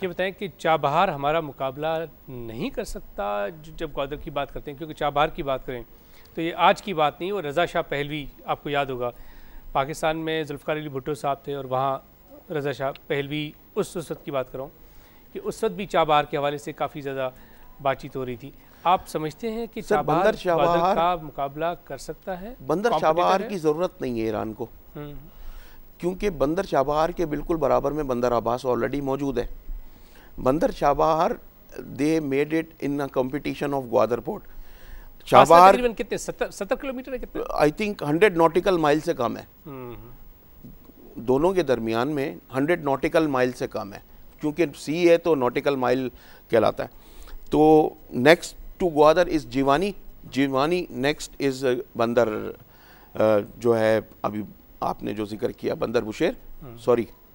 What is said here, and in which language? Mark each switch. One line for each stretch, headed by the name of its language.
Urdu: یہ بتائیں کہ چابہار ہمارا مقابلہ نہیں کر سکتا جب گوادر کی بات کرتے ہیں, کیونکہ چابہار کی بات کریں تو یہ آج کی بات نہیں. اور رضا شاہ پہلوی آپ کو یاد ہوگا, پاکستان میں ذوالفقار علی بھٹو صاحب تھے اور وہاں رضا شاہ پہلوی اس وقت کی بات کروں کہ اس وقت بھی چابہار کے حوالے سے کافی زیادہ بات چیت ہو رہی تھی. آپ سمجھتے ہیں کہ چابہار گوادر کا مقابلہ کر سکتا ہے؟ بندر چابہار کی ضرورت نہیں ہے ایران کو, کیونکہ بندر چابہار کے بالکل برابر میں بندر عباس آلریڈی موجود ہے.
English: Bandar Chabahar they made it in competition of Gwadar port.
Urdu: Chabahar تقریباً کتنے 70 کلومیٹر ہے, کتنے
English: I think
Urdu: 100 نوٹیکل مائل سے کم ہے. دونوں کے درمیان میں 100 نوٹیکل مائل سے کم ہے, کیونکہ سی ہے تو نوٹیکل مائل کہلاتا ہے. تو
English: next to Gwadar is Jiwani, Jiwani next is Bandar
Urdu: جو ہے ابھی آپ نے جو ذکر کیا بندر بشیر سوری